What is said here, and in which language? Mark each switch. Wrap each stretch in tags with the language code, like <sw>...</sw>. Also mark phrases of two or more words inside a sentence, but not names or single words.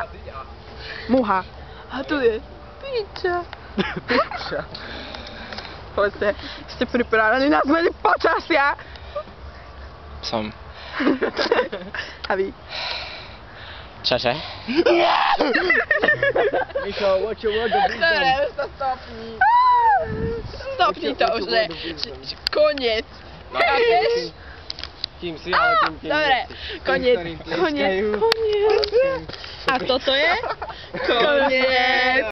<sk>Muha. A tu je piča. Povedzte, ste pripravení na zmeny počasia? Som. A vy? Čože? Mišo,</sk> <en>what you want to be</en> <sk>Dobre, už to stopni. Stopni to už, že koniec. Chápeš? Kým si, ale tým Dobre, koniec. A toto je? Koniec.</sk>